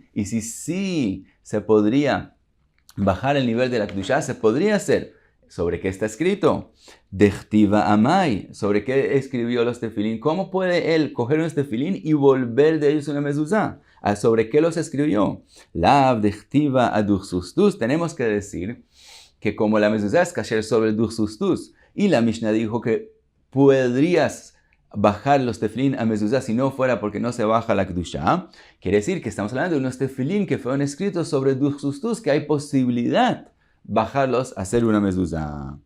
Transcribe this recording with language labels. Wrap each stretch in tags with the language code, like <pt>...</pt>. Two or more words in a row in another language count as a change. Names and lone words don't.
<es>Y si sí se podría bajar el nivel de la kedusha, se podría hacer. ¿Sobre qué está escrito?</es> <arc>דכתיבא אמאי.</arc> <es>¿Sobre qué escribió los tefilín? ¿Cómo puede él coger un tefilín y volver de ellos una mezuzá? ¿Sobre qué los escribió?</es> <arc>לאו דכתיבא אדוכסוסטוס.</arc> <es>Tenemos que decir que como la mezuzá es kasher sobre el duchsustus, y la Mishnah dijo que podrías bajar los tefilín a mezuzá si no fuera porque no se baja la kedusha, quiere decir que estamos hablando de unos tefilín que fueron escritos sobre el duchsustus, que hay posibilidad bajarlos a hacer una mezuzá.</es>